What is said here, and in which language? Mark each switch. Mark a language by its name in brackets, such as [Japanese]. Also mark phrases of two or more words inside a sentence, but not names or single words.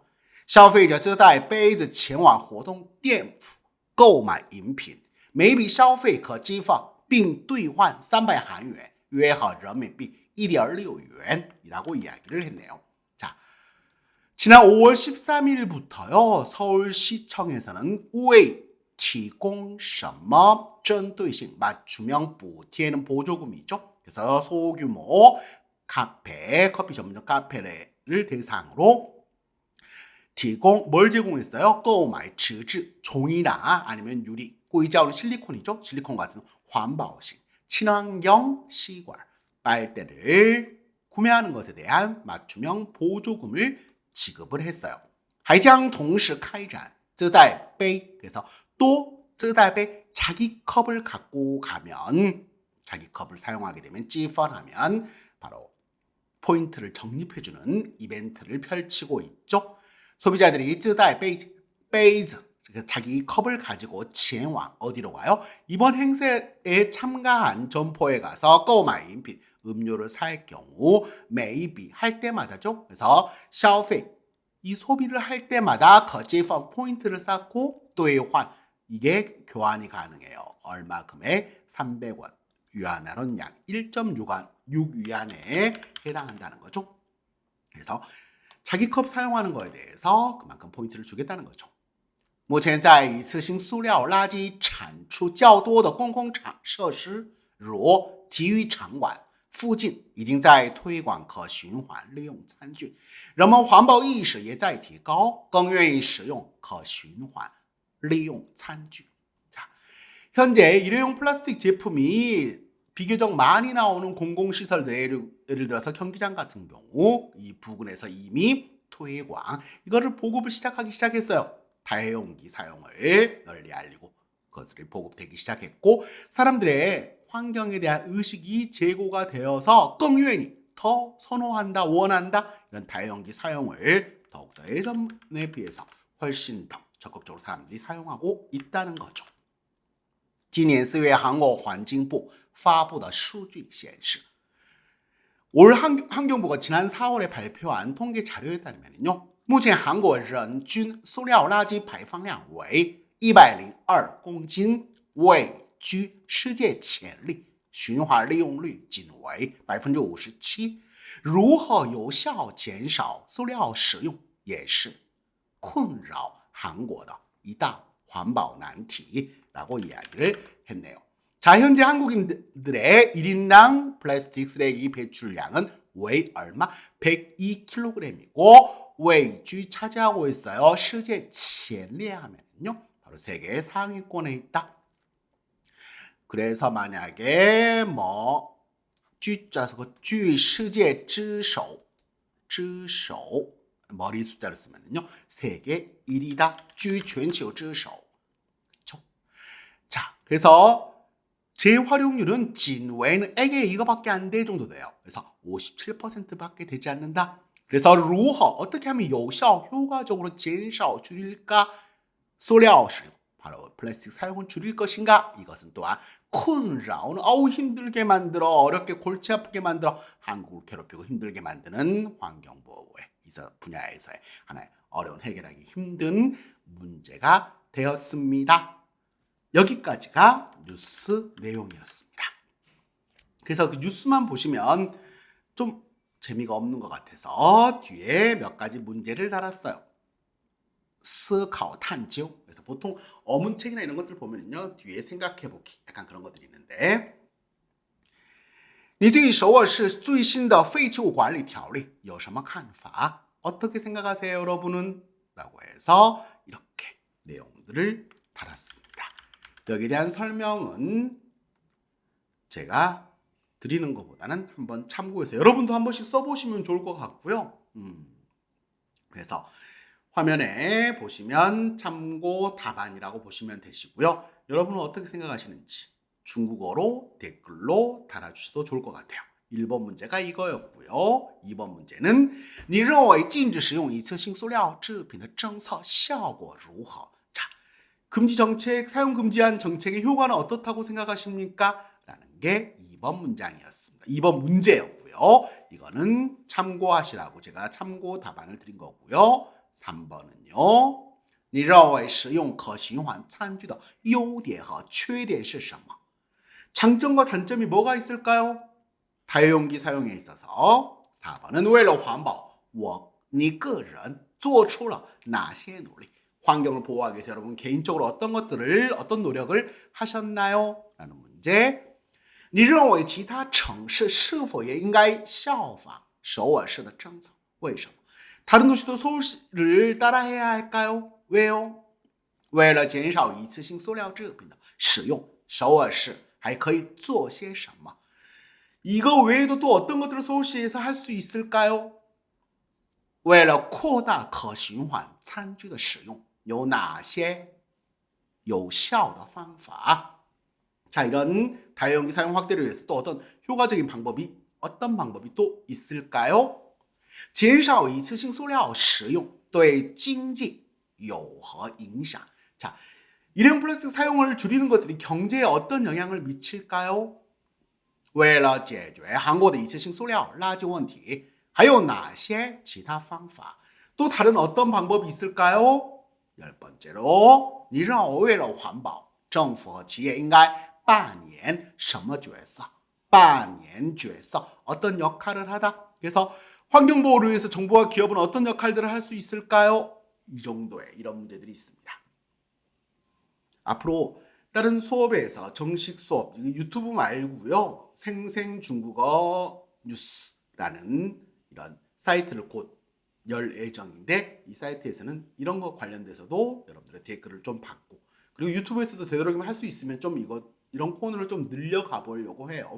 [Chinese] 消费者自带杯子前往活动店铺购买饮品，每笔消费可寄放并兑换300韩元，约合人民币 1.6元 [Korean] 이라고 이야기를 했네요. 자, 지난 5월 13일부터요. 서울시청에서는 [Chinese] 为提供什么针对性 [Korean] 맞춤형 补贴는 보조금이죠. 그래서 소규모 카페, 커피 전문점 카페를 대상으로 뭘 제공했어요? [Chinese] 购买纸质 [Korean] 종이나 아니면 유리, 硅胶는 실리콘이죠. 실리콘 같은 환방식 친환경 시관 빨대를 구매하는 것에 대한 맞춤형 보조금을 지급을 했어요. [Chinese] 还将同时开展自带杯 [Korean] 그래서 또 自带杯 자기 컵을 갖고 가면 자기 컵을 사용하게 되면 찌펀하면 바로 포인트를 적립해주는 이벤트를 펼치고 있죠. 소비자들이 自带杯子 자기 컵을 가지고 前往 어디로 가요? 이번 행사에 참가한 점포에 가서 [Chinese] 购买饮品 [Korean] 음료를 살 경우 매입이 할 때마다죠. 그래서 消费 이 소비를 할 때마다 거제펀 포인트를 쌓고 兑换 이게 교환이 가능해요. 얼마 금액? 300원. 위안화는 약 1.6위안에 해당한다는 거죠. 그래서 자기 컵 사용하는 거에 대해서 그만큼 포인트를 주겠다는 거죠. [Chinese] 目前在一次性塑料垃圾产出较多的公共设施如体育场馆附近已经在推广可循环利用餐具，人们环保意识也在提高，更愿意使用可循环利用餐具。 [Korean] 자, 현재 일회용 플라스틱 제품이 비교적 많이 나오는 공공시설들, 예를 들어서 경기장 같은 경우 이 부근에서 이미 推广, 이거를 보급을 시작했어요. 다용기 사용을 널리 알리고 그것들이 보급되기 시작했고 사람들의 환경에 대한 의식이 제고가 되어서 [Chinese] 更愿意 [Korean] 더 선호한다, 원한다 이런 다용기 사용을 더욱더 예전에 비해서 훨씬 더 적극적으로 사람들이 사용하고 있다는 거죠. [Chinese] 今年4月韩国环境部发布的数据显示 [Korean] 올 환경부가 지난 4월에 발표한 통계 자료에 따르면요. [Chinese] 目前韩国人均塑料垃圾排放量为102公斤，位居世界前列，循环利用率仅为 57%。如何有效减少塑料使用也是困扰韩国的一大环保难题 [Korean] 라고 이야기를 했네요. 자, 현재 한국인들의 1인당 플라스틱 쓰레기 배출량은 왜 얼마? 102kg이고 웨이주 차지하고 있어요. [Chinese] 世界前列 [Korean] 하면요. 바로 세계 상위권에 있다. 그래서 만약에 뭐 쥐자서 쥐 [Chinese] 世界之首 [Korean] 머리 숫자를 쓰면요. 세계 1위다. 쥐 [Chinese] 全球之首. [Korean] 그렇죠? 자, 그래서 재활용률은 진외는 에게 이거밖에 안 될 정도 돼요. 그래서 57%밖에 되지 않는다. 그래서 如何 어떻게 하면 有效 효과적으로 减少 줄일까? [Chinese] 塑料使用 [Korean] 바로 플라스틱 사용을 줄일 것인가? 이것은 또한 困扰 힘들게 만들어 어렵게 골치 아프게 만들어 한국을 괴롭히고 힘들게 만드는 환경보호의 분야에서의 하나의 어려운 해결하기 힘든 문제가 되었습니다. 여기까지가 뉴스 내용이었습니다. 그래서 그 뉴스만 보시면 좀 재미가 없는 것 같아서 뒤에 몇 가지 문제를 달았어요. [Chinese] 思考探究. [Korean] 그래서 보통 어문책이나 이런 것들 보면요, 뒤에 생각해보기 약간 그런 것들이 있는데, [Chinese] 你对首尔市最新的废弃物管理条例有什么看法? [Korean] 어떻게 생각하세요, 여러분은? 라고 해서 이렇게 내용들을 달았습니다. 여기에 대한 설명은 제가 드리는 것보다는 한번 참고해서 여러분도 한 번씩 써보시면 좋을 것 같고요. 그래서 화면에 보시면 참고 답안이라고 보시면 되시고요. 여러분은 어떻게 생각하시는지 중국어로 댓글로 달아주셔도 좋을 것 같아요. 1번 문제가 이거였고요. 2번 문제는 [Chinese] 你认为禁止使用一次性塑料制品的政策效果如何? [Korean] 자, 금지 정책, 사용 금지한 정책의 효과는 어떻다고 생각하십니까? 라는 게 2번 문장이었습니다. 2번 문제였고요. 이거는 참고하시라고 제가 참고 답안을 드린 거고요. 3번은요. [Chinese] 你认为使用可循环餐具的优点和缺点是什么? [Korean] 장점과 단점이 뭐가 있을까요? 다용기 사용에 있어서. 4번은 [Chinese] 为了环保你个人做出了哪些努力? [Korean] 환경을 보호하기 위해서 여러분 개인적으로 어떤 노력을 하셨나요? 라는 문제. [Chinese] 你认为其他城市是否也应该效仿首尔市的政策? 为什么? [Korean] 다른 도시도 서울시를 따라해야 할까요? 왜요? [Chinese] 为了减少一次性塑料制品的使用首尔市还可以做些什么? [Korean] 이거 외에도 또 어떤 것들을 서울시에서 할 수 있을까요? [Chinese] 为了扩大可循环餐具的使用有哪些有效的方法? [Korean] 자, 이런 다용기 사용 확대를 위해서 또 어떤 효과적인 방법이 어떤 방법이 또 있을까요? [Chinese] 减少一次性塑料使用对经济有何影响? [Korean] 자, 일회용 플라스틱 사용을 줄이는 것들이 경제에 어떤 영향을 미칠까요? [Chinese] 为了解决韩国的一次性塑料垃圾问题还有哪些其他方法? [Korean] 또 다른 어떤 방법이 있을까요? [Chinese] 10번째로 你认为为了环保政府和企业应该扮演什么角色? 扮演角色 [Korean] 어떤 역할을 하다. 그래서 환경보호를 위해서 정부와 기업은 어떤 역할들을 할 수 있을까요? 이 정도의 이런 문제들이 있습니다. 앞으로 다른 수업에서 정식 수업, 유튜브 말고요, 생생 중국어 뉴스라는 이런 사이트를 곧 열 예정인데, 이 사이트에서는 이런 거 관련돼서도 여러분들의 댓글을 좀 받고, 그리고 유튜브에서도 되도록이면 할 수 있으면 좀 이런 코너를 좀 늘려가 보려고 해요.